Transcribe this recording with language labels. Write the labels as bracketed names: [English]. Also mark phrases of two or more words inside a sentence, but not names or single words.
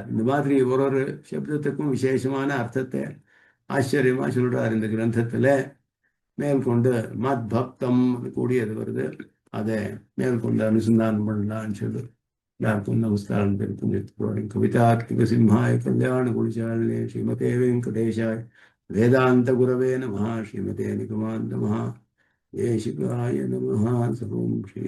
[Tamil] இந்த மாதிரி ஒரு சப்தத்துக்கும் விசேஷமான அர்த்தத்தை ஆச்சரியமா சொல்றார் இந்த கிரந்தத்துல. மேற்கொண்டு மத் பக்தம் கூடியது வருது, அதை மேற்கொண்டு அனுசந்தானம் பண்ணலான்னு சொல்லு. எல்லாருக்கும் நமஸ்காரம் தெரிவித்து [Sanskrit] कवितार्किक सिंहाय कल्याण गुणशालिने श्रीमते वेङ्कटेशाय वेदान्त गुरवे नमः. श्रीमते निगमान्त महा देशिकाय नमः। सर्वं श्री